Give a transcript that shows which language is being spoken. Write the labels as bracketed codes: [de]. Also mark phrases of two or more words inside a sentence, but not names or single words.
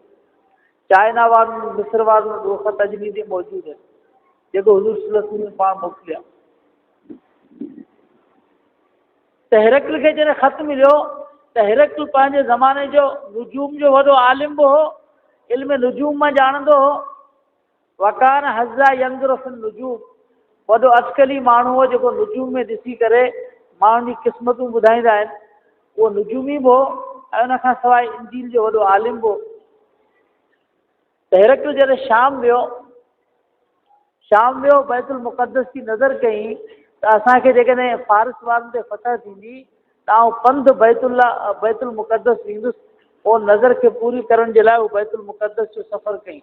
[sd] चाइना वारनि, मिस्र वारनि उहो ख़त अॼु बि मौजूदु आहिनि जेको हुजूर [ar] صلى الله عليه وسلم [sd] पाण मोकिलिया। त हिरकल खे जॾहिं ख़त मिलियो त हिरकल पंहिंजे ज़माने जो नुजूम जो वॾो आलिम बि हो, इल्म नुजूम मां ॼाणंदो हो। [ar] وكان هذا ينظر في النجوم, [sd] वॾो अटकली माण्हू हो जेको नुजूम में ॾिसी करे माण्हुनि जी क़िस्मतूं ॿुधाईंदा आहिनि, उहो नुजूमी बि हो ऐं उन खां सवाइ इंजील जो वॾो आलिम बि हो। त हिरकल जॾहिं शाम वियो बैतुल मुक़द्दस जी नज़र कई त असांखे जेकॾहिं फारिस वारनि ते फतह थींदी त आउं पंधु बैतुल मुक़द्दस वेंदुसि, पोइ नज़र खे पूरी करण जे लाइ उहो बैतुल मुक़द्दस जो सफ़र कई।